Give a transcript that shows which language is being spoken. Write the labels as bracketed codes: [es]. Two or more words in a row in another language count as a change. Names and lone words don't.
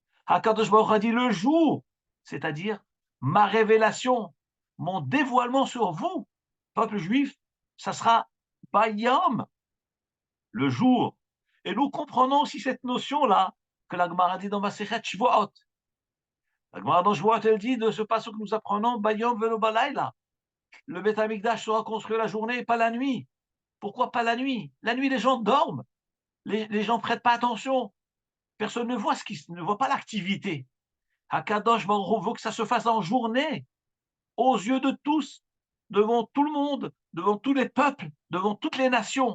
[he] הקדוש ברוך הוא [fr] a dit le jour, c'est-à-dire ma révélation, mon dévoilement sur vous, peuple juif, ça sera Bayom, le jour. Et nous comprenons aussi cette notion-là que la Gemara dit dans [he] מסכת שבועות. [fr] La Gemara dans Shvuot, elle dit de ce passage que nous apprenons, [he] ביום ולא בלילה. [fr] Le [he] בית המקדש [fr] sera construit la journée et pas la nuit. Pourquoi pas la nuit? La nuit, les gens dorment. Les gens ne prêtent pas attention. Personne ne voit ne voit pas l'activité. [he] הקדוש ברוך הוא [fr] veut que ça se fasse en journée, aux yeux de tous, devant tout le monde, devant tous les peuples, devant toutes les nations.